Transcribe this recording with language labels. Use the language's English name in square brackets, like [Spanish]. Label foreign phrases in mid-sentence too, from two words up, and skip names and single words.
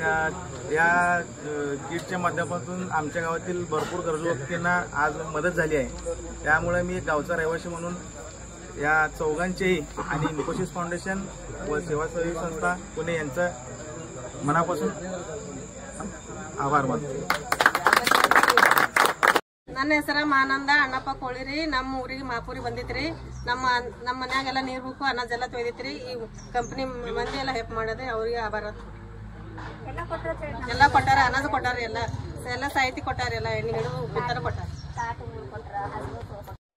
[Marathi] या किटच्या माध्यमातून आमच्या गावातील भरपूर गरजू व्यक्तींना आज मदत झाली आहे। त्यामुळे मी गावचा रहिवासी म्हणून या चौघांचेही आणि इन्फोसिस फाउंडेशन व सेवा सहयोग संस्था पुणे यांचं मनापासून आभार मानतो। [Kannada] ನನ್ನ ಹೆಸರು ಮಾನಂದ ಅಣ್ಣಪ್ಪ ಕೋಳಿರಿ। ನಮ್ಮ ಊರಿಗೆ ಮಾಪೂರಿ ಬಂದಿತ್ರಿ। ನಮ್ಮ ಮನ್ಯಾಗೆಲ್ಲ ನೀರು ಬೇಕು, ಅನ್ನದೆಲ್ಲ ತೊಯ್ದಿತ್ರಿ। ಈ ಕಂಪನಿ ಮಂದಿ ಎಲ್ಲ ಹೆಲ್ಪ್ ಮಾಡೋದು, ಅವರಿಗೆ ಆಭಾರ। ಎಲ್ಲ ಕೊಟ್ಟಾರ, ಅನ್ನದ ಕೊಟ್ಟಾರ, ಎಲ್ಲ ಸಾಹಿತ್ಯ ಕೊಟ್ಟಾರ, ಎಲ್ಲ ಎಣ್ಣೆ ಹಿಡಿದು ಉಪ್ಪಿನ ಕೊಟ್ಟಾರ।